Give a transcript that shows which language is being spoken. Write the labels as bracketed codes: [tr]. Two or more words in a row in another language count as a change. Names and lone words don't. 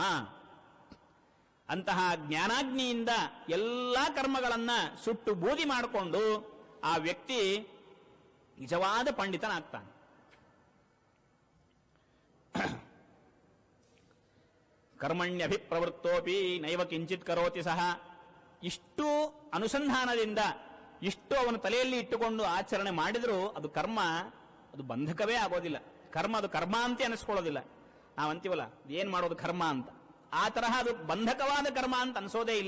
[kn] ಅಂತಹ ಜ್ಞಾನಾಗ್ನಿಯಿಂದ ಎಲ್ಲಾ ಕರ್ಮಗಳನ್ನ ಸುಟ್ಟು ಬೂದಿ ಮಾಡಿಕೊಂಡು ಆ ವ್ಯಕ್ತಿ ನಿಜವಾದ ಪಂಡಿತನಾಗ್ತಾನೆ. [sa] ಕರ್ಮಣ್ಯಭಿಪ್ರವೃತ್ತೋಪಿ ನೈವ ಕಿಂಚಿತ್ ಕರೋತಿ ಸಹ. [kn] ಇಷ್ಟು ಅನುಸಂಧಾನದಿಂದ ಇಷ್ಟು ಅವನ ತಲೆಯಲ್ಲಿ ಇಟ್ಟುಕೊಂಡು ಆಚರಣೆ ಮಾಡಿದರೂ ಅದು ಕರ್ಮ, ಅದು ಬಂಧಕವೇ ಆಗೋದಿಲ್ಲ. ಕರ್ಮ ಅದು ಕರ್ಮ ಅಂತ ಅನಿಸ್ಕೊಳ್ಳೋದಿಲ್ಲ. ನಾವಂತೀವಲ್ಲ ಏನ್ ಮಾಡೋದು ಕರ್ಮ ಅಂತ, ಆ ತರಹ ಅದು ಬಂಧಕವಾದ ಕರ್ಮ ಅಂತ ಅನಿಸೋದೇ ಇಲ್ಲ.